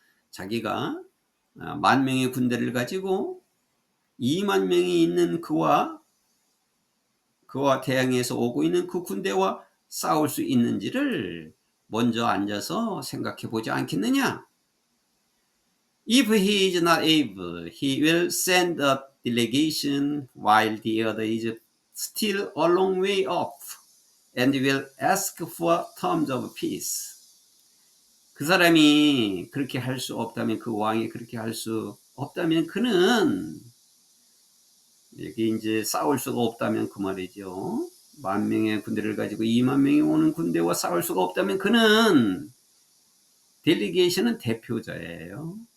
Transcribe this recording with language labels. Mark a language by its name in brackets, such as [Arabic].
[Korean] 자기가 10,000명의 군대를 가지고 2만 명이 있는 그와 대항해서 오고 있는 그 군대와 싸울 수 있는지를 먼저 앉아서 생각해 보지 않겠느냐. [English] If he is not able, he will send a delegation while the other is still a long way off and will ask for terms of peace. [Korean] 그 사람이 그렇게 할 수 없다면, 그 왕이 그렇게 할 수 없다면 그는 여기 이제 싸울 수가 없다면 그 말이죠. 10,000명의 군대를 가지고 2만 명이 오는 군대와 싸울 수가 없다면 그는 델리게이션은 대표자예요.